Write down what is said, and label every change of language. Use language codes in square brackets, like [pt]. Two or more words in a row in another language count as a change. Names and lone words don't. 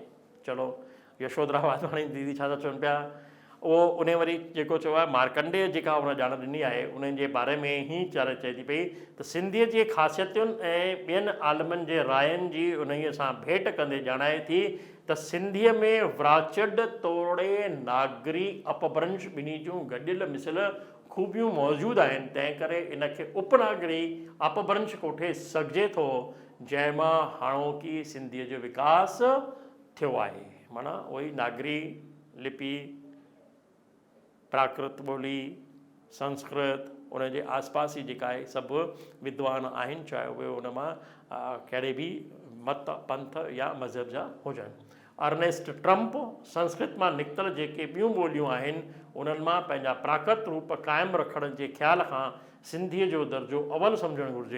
[sd] चलो यशोधरा वाधवाणी दीदी छा था चवनि पिया, उहो उन वरी जेको चयो आहे मार्कंडेय जेका उन ॼाण ॾिनी आहे उन्हनि जे बारे में ई चए थी पई त सिंधीअ जी ख़ासियतुनि ऐं ॿियनि आलमनि जे रायनि जी उन्हीअ सां भेट कंदे ॼाणाए थी त सिंधीअ में व्राचड, तोड़े, नागरी, अपभ्रंश ॿिन्ही जूं गॾियल मिसल खूबियूं मौजूदु आहिनि। तंहिं करे इनखे उपनागरी अपभ्रंश कोठे सघिजे थो, जंहिंमां हाणोकी सिंधीअ जो विकास थियो आहे। माना उहोई नागरी लिपि, प्राकृत ॿोली, संस्कृत, उन जे आसपास ई जेका आहे सभु विद्वान आहिनि, चाहे उहे उन मां कहिड़े बि मत, पंथ या मज़हब जा हुजनि। अर्नेस्ट ट्रम्प, संस्कृत मां निकितल जेके ॿियूं ॿोलियूं आहिनि उन्हनि मां पंहिंजा प्राकृत रूप क़ाइमु रखण जे ख़्याल खां सिंधीअ जो दर्जो अवल सम्झणु घुरिजे।